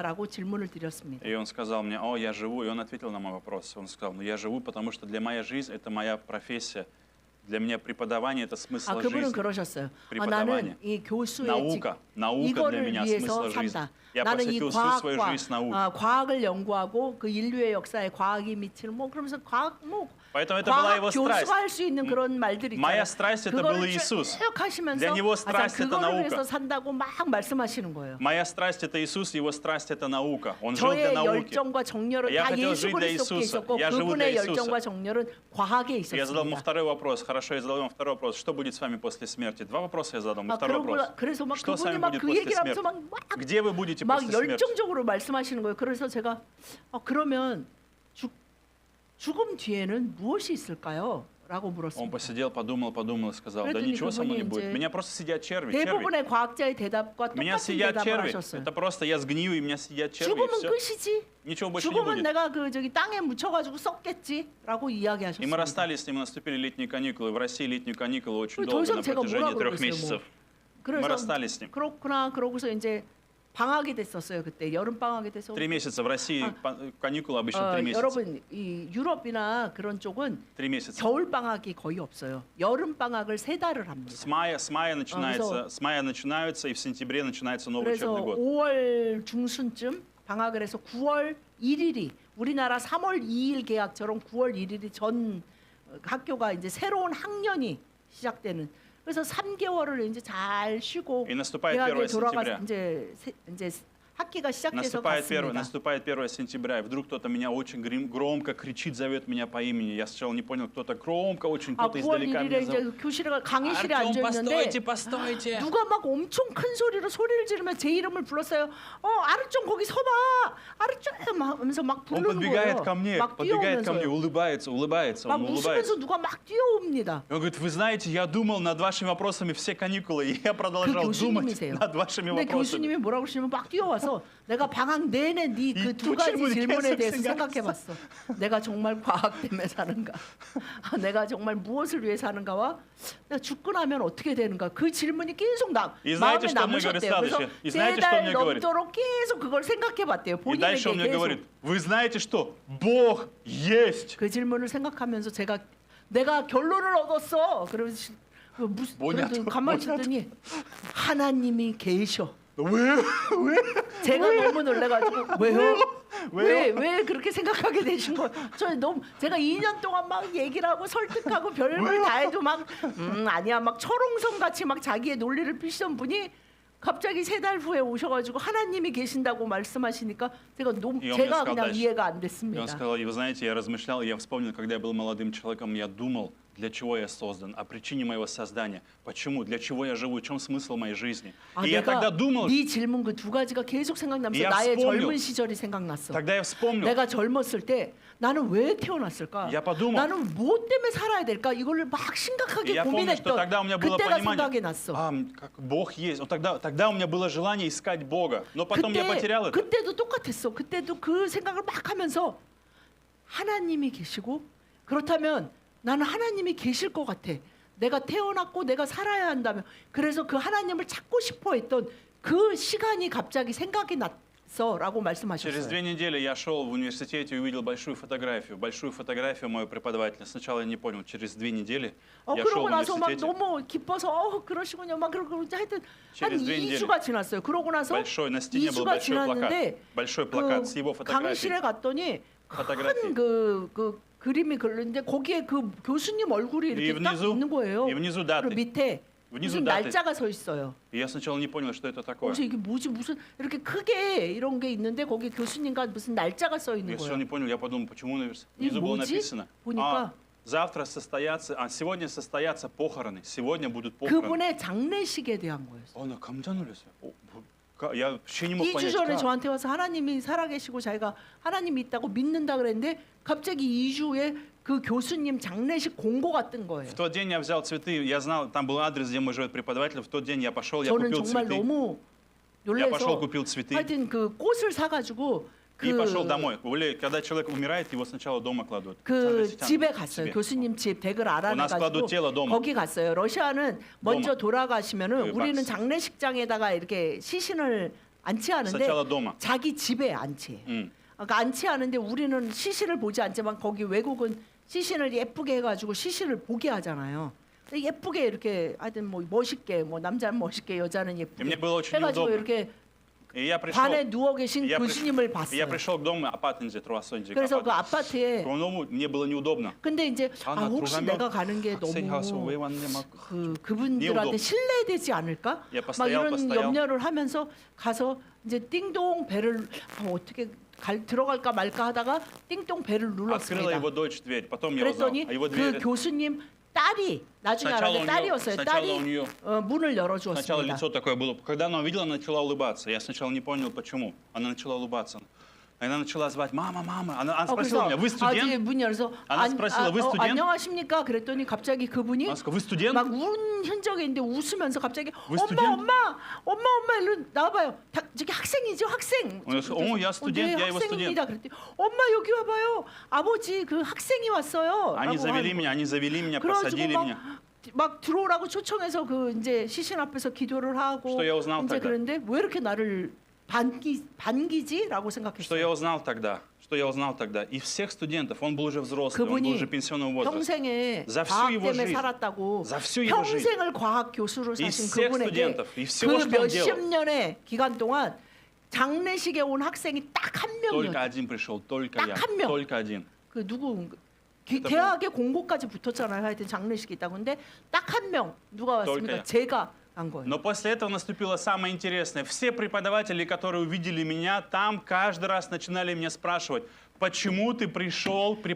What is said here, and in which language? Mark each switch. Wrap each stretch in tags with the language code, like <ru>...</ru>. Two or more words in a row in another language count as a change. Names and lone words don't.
<ko>라고 질문을 드렸습니다.</ko> <ru>И он сказал мне, я живу, и он ответил на мой вопрос. Он сказал, я живу, потому что для моя жизнь это моя профессия. Для меня преподавание это смысл</ru> <ko>그분은</ko> <ru>жизни.</ru> <ko>그러셨어요.</ko> <ru>преподавание.</ru> <ko>나는 이 교수의</ko> <ru>Наука для</ru> <ko>이거를</ko> <ru>меня</ru> <ko>위해서</ko> <ru>смысл жизни.</ru> <ko>산다.</ko> <ru>Я</ru> <ko>나는 이</ko> <ru>посвятил всю свою</ru> <ko>과학과</ko> <ru>жизнь науке.</ru> <ko>과학을 연구하고 그 인류의 역사에 과학이 미치는 뭐 그러면서 과학 뭐</ko> <ru>Поэтому это была</ru> <ko>과학</ko> <ru>его</ru> <ko>교수가</ko> <ru>страсть.</ru> <ko>할 수 있는 그런 말들이</ko> <ru>Моя</ru> <ko>있잖아요.</ko> <ru>страсть это был</ru> <ko>그거를</ko> <ru>Иисус.</ru> <ko>쭉 하시면서</ko> <ru>Для него страсть это</ru> <ko>그거를 위해서</ko> <ru>наука.</ru> <ko>산다고 막 말씀하시는 거예요.</ko> <ru>Моя страсть это Иисус, его страсть это наука. Он жил для</ru> <ko>저의</ko> <ru>науки.</ru> <ko>열정과 정열은</ko> <ru>Я</ru> <ko>다</ko> <ru>хотел</ru> <ko>예수</ko> <ru>жить для</ru> <ko>그리스도께</ko> <ru>Иисуса.</ru> <ko>있었고</ko> <ru>Я живу</ru> <ko>그분의</ko> <ru>для Иисуса.</ru> <ko>열정과 정열은 과학에</ko> <ru>Я задал ему</ru> <ko>있었습니다.</ko> <ru>второй вопрос. Хорошо, я задал ему второй вопрос. Что будет с вами после смерти? 2 вопроса я задал ему. Второй вопрос.</ru> <ko>그래서 막</ko> <ru>Что с</ru> <ko>그분이</ko> <ru>вами</ru> <ko>막</ko> <ru>будет</ru> <ko>그</ko> <ru>после</ru> <ko>얘기를 하면서</ko> <ru>смерти?</ru> <ko>막</ko> <ru>Где вы будете</ru> <ko>막</ko> <ru>после смерти?</ru> <ko>열정적으로 말씀하시는 거예요. 그래서 제가 그러면 죽음 뒤에는 무엇이 있을까요? 라고</ko> <ru>Он</ru> <ko>물었습니다.</ko> <ru>посидел, подумал и сказал, да</ru> <ko>그랬더니</ko> <ru>ничего со мной не</ru> <ko>그분이</ko> <ru>будет.</ru> <ko>이제</ko> <ru>Меня просто съедят черви.</ru> <ko>대부분의 과학자의 대답과</ko> <ru>Меня</ru> <ko>똑같은</ko> <ru>съедят</ru> <ko>대답을</ko> <ru>черви.</ru> <ko>하셨어요.</ko> <ru>Это просто я сгнию, и меня съедят черви, и</ru> <ko>죽음은</ko> <ru>все.</ru> <ko>끝이지.</ko> <ru>Ничего больше не</ru> <ko>죽음은</ko> <ru>будет.</ru> <ko>내가 그 저기 땅에 묻혀가지고 썩겠지라고</ko> <ru>И мы</ru> <ko>이야기하셨습니다.</ko> <ru>расстались с ним, наступили летние каникулы. В России летние каникулы очень</ru> <ko>더</ko> <ru>долго,</ru> <ko>이상</ko> <ru>на</ru> <ko>제가</ko> <ru>протяжении</ru> <ko>뭐라</ko> <ru>3</ru> <ko>그러겠어요,</ko> <ru>месяцев. Мы</ru> <ko>그래서</ko> <ru>расстались с ним.</ru> <ko>그렇구나 그러고서 이제 방학이 됐었어요. 그때 여름 방학이 돼서</ko> <ru>3 месяца. В России каникулы обычно 3 месяца.</ru> <ko>여러분 이 유럽이나 그런 쪽은</ko> <ru>3 месяца.</ru> <ko>겨울 방학이 거의 없어요. 여름 방학을 3달을 합니다.</ko> <ru>С мая начинаются, и в сентябре начинается новый</ru> <ko>그래서</ko> <ru>учебный год.</ru> <ko>5월 중순쯤 방학을 해서 9월 1일이 우리나라 3월 2일 개학처럼 9월 1일이 전 학교가 이제 새로운 학년이 시작되는. 그래서 3개월을 이제 잘 쉬고</ko> <ru>И наступает</ru> <ko>대학에</ko> <ru>1</ru> <ko>돌아가</ko> <ru>сентября.</ru> <ko>이제 학기가 시작돼서</ko> <ru>Наступает 1 сентября, и вдруг кто-то меня очень громко кричит, зовет меня по имени. Я сначала не понял, кто-то громко, очень кто-то</ru> <ko>9월</ko> <ru>издалека</ru> <ko>1일에</ko> <ru>меня</ru> <ko>이제</ko> <ru>зовут.</ru> <ko>교실에 강의실에 앉아</ko> <ru>Артем,</ru> <ko>있는데</ko> <ru>постойте.</ru> <ko>누가 막 엄청 큰 소리로 소리를 지르며 제 이름을 불렀어요. 아르좀 거기 서봐. 아르좀 하면서 막</ko> <ru>Он</ru> <ko>부르는</ko> <ru>подбегает ко</ru> <ko>거예요.</ko> <ru>мне,</ru> <ko>막</ko> <ru>подбегает ко мне,</ru> <ko>뛰어오면서</ko> <ru>улыбается,</ru> <ko>막</ko> <ru>он</ru> <ko>웃으면서</ko> <ru>улыбается.</ru> <ko>누가 막 뛰어옵니다.</ko> <ru>И он говорит, вы знаете, я думал над вашими вопросами все каникулы, и я продолжал думать</ru> <ko>교수님이세요.</ko> <ru>над вашими</ru> <ko>근데</ko> <ru>вопросами.</ru> <ko>교수님이 뭐라고 그러시면 막 뛰어와서 내가 방학 내내 네 그 두 이 가지 질문이 질문에 계속 대해서 생각났어. 생각해봤어. 내가 정말 과학 때문에 사는가? 내가 정말 무엇을 위해 사는가와 내가 죽고 나면 어떻게 되는가? 그 질문이 계속</ko> <ru>И</ru> <ko>마음에</ko> <ru>знаете, что он мне</ru> <ko>남으셨대요.</ko> <ru>говорит</ru> <ko>그래서</ko> <ru>следующее? И знаете, что</ru> <ko>3달</ko> <ru>он мне говорит?</ru> <ko>넘도록 계속 그걸 생각해봤대요.</ko> <ru>И дальше он</ru> <ko>본인에게</ko> <ru>мне</ru> <ko>계속.</ko> <ru>говорит, вы знаете что? Бог есть.</ru> <ko>그 질문을 생각하면서 내가 결론을 얻었어. 그러면서 뭐냐, 그래도 가만히 있더니 하나님이 계셔. 왜? 제가 너무 놀래가지고 왜요? 왜 그렇게 생각하게 되신 거예요? 제가 2년 동안 막 얘기를 하고 설득하고 별걸 다 해도 막 아니야 막 철옹성 같이 막 자기의 논리를 피시던 분이 갑자기 3달 후에 오셔가지고 하나님이 계신다고 말씀하시니까 제가</ko> <ru>сказал</ru> <ko>그냥</ko> <ru>дальше.</ru> <ko>이해가 안</ko> <ru>И он</ru> <ko>됐습니다.</ko> <ru>сказал, и вы знаете, я размышлял, я вспомнил, когда я был молодым человеком, я думал, для чего я создан, о причине моего создания, почему, для чего я живу, в чем смысл моей жизни. И я тогда думал,</ru> <ko>네 질문 그 두 가지가 계속 생각나면서</ko> <ru>Я</ru> <ko>나의</ko> <ru>вспомнил.</ru> <ko>젊은 시절이 생각났어.</ko> <ru>тогда я вспомнил,</ru> <ko>내가 젊었을 때 나는 왜 태어났을까?</ko> <ru>Я подумал.</ru> <ko>나는 뭐 때문에 살아야 될까? 이거를 막</ko> <ru>и</ru> <ko>심각하게</ko> <ru>я помню, что</ru> <ko>고민했던</ko> <ru>тогда у меня было</ru> <ko>그때가 생각이</ko> <ru>понимание,</ru> <ko>났어.</ko> <ru>как Бог есть. Тогда у меня было желание искать Бога, но потом я потерял это.</ru> <ko>그때도 똑같았어. 그때도 그 생각을 막 하면서 하나님이 계시고 그렇다면 나는 하나님이 계실 것 같아. 내가 태어났고 내가 살아야 한다며. 그래서 그 하나님을 찾고 싶어 했던 그 시간이 갑자기 생각이 났어라고</ko> <ru>Через</ru> <ko>말씀하셨어요.</ko> <ru>2 недели я шел в университете и увидел большую фотографию моего преподавателя. Сначала я не понял, через 2 недели я шел</ru> <ko>그러고</ko> <ru>в</ru> <ko>나서 막</ko> <ru>университете.</ru> <ko>너무 기뻐서 그러시군요. 막 그러고 하여튼 한</ko> <ru>Через 2</ru> <ko>2주가 지났어요. 그러고 나서</ko> <ru>Большой, на стене был</ru> <ko>2주가</ko> <ru>большой плакат.</ru> <ko>지났는데</ko> <ru>Большой плакат с его</ru> <ko>강의실에</ko> <ru>фотографией.</ru> <ko>갔더니</ko> <ru>Фотографии.</ru> <ko>큰 그 그림이 걸렸는데 거기에 그 교수님 얼굴이</ko> <ru>И</ru> <ko>이렇게 딱 있는 거예요.</ko> <ru>внизу</ru> <ko>그리고</ko> <ru>даты.</ru> <ko>밑에</ko> <ru>Внизу</ru> <ko>무슨</ko> <ru>даты.</ru> <ko>날짜가 서 있어요.</ko> <ru>И я сначала не понял, что это такое.</ru> <ko>그래서 이게 뭐지 무슨 이렇게 크게 이런 게 있는데 거기 교수님과 무슨 날짜가 써 있는</ko> <ru>Я сначала</ru> <ko>거예요.</ko> <ru>не понял, я подумал, почему И внизу было</ru> <ko>뭐지?</ko> <ru>написано.</ru> <ko>보니까</ko> <ru>сегодня состоятся похороны. Сегодня будут похороны.</ru> <ko>그분의 장례식에 대한 거였어요. 나 깜짝 놀랐어요.</ko> <ru>Я вообще не мог</ru> <ko>2주</ko> <ru>понять,</ru> <ko>전에</ko> <ru>как.</ru> <ko>저한테 와서 하나님이 살아계시고 자기가 하나님이 있다고 믿는다 그랬는데 갑자기 2주 후에 그 교수님 장례식 공고가 뜬 거예요.</ko> <ru>В тот день я взял цветы, я знал, там был адрес, где живет преподаватель. В тот день я пошел, я</ru> <ko>저는</ko> <ru>купил</ru> <ko>정말</ko> <ru>цветы.</ru> <ko>너무</ko> <ru>Я пошел,</ru> <ko>놀라서</ko> <ru>купил цветы</ru> <ko>하여튼 그 꽃을 사가지고</ko> <ru>и пошел домой. Когда человек умирает, его сначала дома кладут.</ru> <ko>그</ko> <ru>Сам</ru> <ko>집에</ko> <ru>в</ru> <ko>갔어요. 집에. 교수님 집 댁을</ko> <ru>нас</ru> <ko>알아내가지고</ko> <ru>кладут тело дома.</ru> <ko>거기 갔어요. 러시아는 먼저 돌아가시면은 그 우리는 박스. 장례식장에다가 이렇게 시신을 안치하는데</ko> <ru>Сначала дома.</ru> <ko>자기 집에 안치해요. 음. 그러니까 안치하는데 우리는 시신을 보지 않지만 거기 외국은 시신을 예쁘게 해가지고 시신을 보게 하잖아요. 근데 예쁘게 이렇게 하여튼 뭐 멋있게 뭐 남자는 멋있게 여자는</ko> <ru>И</ru> <ko>예쁘게</ko> <ru>мне было очень</ru> <ko>해가지고</ko> <ru>неудобно.</ru> <ko>이렇게</ko> <ru>И я пришел,</ru> <ko>관에 누워 계신 교수님을</ko> <ru>я</ru> <ko>봤어요.</ko> <ru>пришел к дому,</ru> <ko>아파트인지 들어왔어인지. 그래서 그 아파트에</ko> <ru>мне было неудобно.</ru> <ko>근데 이제 나 혹시 들어가면 내가 가는 게 학생하고 너무 왜 왔냐 막. 그분들한테</ko> <ru>неудобно.</ru> <ko>신뢰되지 않을까? 예, 막</ko> <ru>постоял,</ru> <ko>이런</ko> <ru>постоял.</ru> <ko>염려를 하면서 가서 이제 띵동 벨을 어떻게 들어갈까 말까 하다가 띵동 벨을</ko> <ru>Открыла</ru> <ko>눌렀습니다.</ko> <ru>его дочь дверь, потом я узнал.</ru> <ko>그랬더니</ko> <ru>А его</ru> <ko>그</ko> <ru>дверь,</ru> <ko>교수님 딸이 나중에 알았는데 딸이었어요.</ko> <ru>сначала у</ru> <ko>딸이</ko> <ru>нее</ru> <ko>문을</ko> <ru>сначала</ru> <ko>열어주었습니다.</ko> <ru>лицо такое было. Когда она увидела, она начала улыбаться. Я сначала не понял, почему. Она начала улыбаться. Она начала звать «мама, мама». Она спросила меня «вы студент?»</ru> <ko>문 열어서</ko> <ru>она спросила «вы студент?»</ru> <ko>안녕하십니까? 그랬더니 갑자기 그분이</ko> <ru>Она сказала «вы студент?»</ru> <ko>막 운 흔적이 있는데 웃으면서 갑자기</ko> <ru>Вы</ru> <ko>엄마</ko> <ru>студент?</ru> <ko>엄마 일로 나와봐요. 저기 학생이죠 학생.</ko> <ru>Он сказал, я студент,</ru> <ko>네,</ko> <ru>я его студент.</ru> <ko>학생입니다. 그랬더니 엄마 여기 와봐요. 아버지 그 학생이 왔어요.</ko> <ru>Они</ru> <ko>라고</ko> <ru>завели</ru> <ko>하는</ko> <ru>меня,</ru> <ko>그래가지고</ko> <ru>посадили меня.</ru> <ko>막 들어오라고 초청해서 그 이제 시신 앞에서 기도를 하고</ko> <ru>Что я узнал</ru> <ko>이제</ko> <ru>тогда?</ru> <ko>그런데 왜 이렇게 나를 반기지라고</ko> <ru>Что</ru> <ko>생각했어요.</ko> <ru>я узнал тогда? Что я узнал тогда? Из всех студентов, он был уже взрослый, он был</ru> <ko>그분이</ko> <ru>уже пенсионного возраста.</ru> <ko>평생에</ko> <ru>За всю</ru> <ko>과학</ko> <ru>его</ru> <ko>때문에</ko> <ru>жизнь,</ru> <ko>살았다고</ko> <ru>за всю его жизнь,</ru> <ko>평생을 과학 교수로</ko> <ru>из</ru> <ko>사신</ko> <ru>всех</ru> <ko>그분에게</ko> <ru>студентов, из всего,</ru> <ko>그</ko> <ru>что он</ru> <ko>몇십</ko> <ru>делал,</ru> <ko>년의 기간 동안 장례식에 온 학생이 딱 한</ko> <ru>только</ru> <ko>명이었어요.</ko> <ru>один пришел, только</ru> <ko>딱</ko> <ru>я,</ru> <ko>한 명.</ko> <ru>только один.</ru> <ko>그 누구 그때 대학에 공고까지 붙었잖아요. 하여튼 장례식이 있다고. 근데 딱 한 명 누가</ko> <ru>только</ru> <ko>왔습니까?</ko> <ru>я.</ru> <ko>제가 간 거예요.</ko> <ru>Но после этого наступило самое интересное. Все преподаватели, которые увидели меня, там каждый раз начинали меня спрашивать, почему ты пришел к</ru>